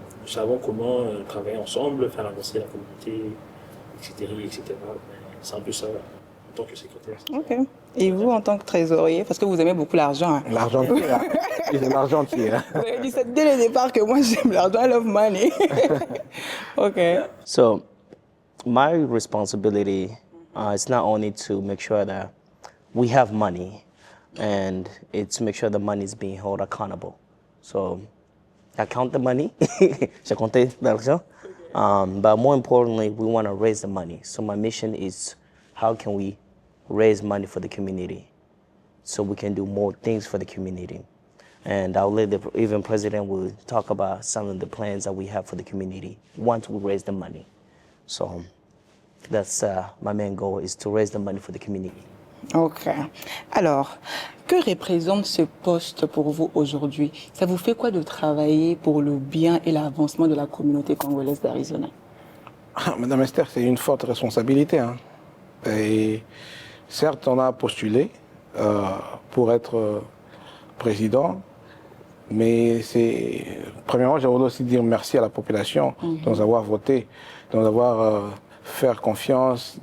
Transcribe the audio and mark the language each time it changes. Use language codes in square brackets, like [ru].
[fr] savons comment travailler ensemble, faire avancer la communauté, etc. etc. C'est un peu ça en tant que secrétaire. Ok. Et vous, en tant que trésorier, parce que vous aimez beaucoup l'argent. Hein. L'argentier, hein. C'est l'argentier. Hein. Vous avez dit ça dès le départ que moi j'aime l'argent, [en] I love money. [fr] Ok. [en] So, my responsibility is not only to make sure that we have money, and it's to make sure the money is being held accountable. So, I count the money, [fr] je compte l'argent, [en] but more importantly, we want to raise the money. So my mission is, how can we raise money for the community so we can do more things for the community? And I'll let the even president will talk about some of the plans that we have for the community once we raise the money. So that's my main goal, is to raise the money for the community. Ok. [fr] Alors, que représente ce poste pour vous aujourd'hui? Ça vous fait quoi de travailler pour le bien et l'avancement de la communauté congolaise d'Arizona? Madame Esther, c'est une forte responsabilité. Hein. Et certes, on a postulé pour être président, mais premièrement, j'aimerais aussi dire merci à la population de nous avoir voté, de nous avoir fait confiance.